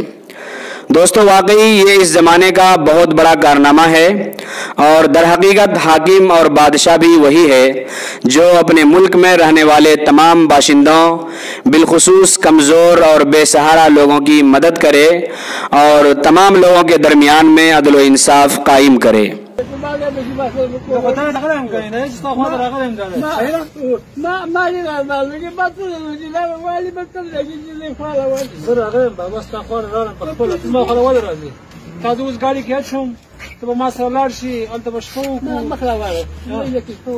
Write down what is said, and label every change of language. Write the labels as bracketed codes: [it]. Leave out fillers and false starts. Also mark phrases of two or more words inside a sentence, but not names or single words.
[ur] دوستو، واقعی یہ اس زمانے کا بہت بڑا کارنامہ ہے، اور در حقیقت حاکم اور بادشاہ بھی وہی ہے جو اپنے ملک میں رہنے والے تمام باشندوں بالخصوص کمزور اور بے سہارا لوگوں کی مدد کرے اور تمام لوگوں کے درمیان میں عدل و انصاف قائم کرے۔ [ps] تبا ما سره لاړ شي هلته به شپه وکړو.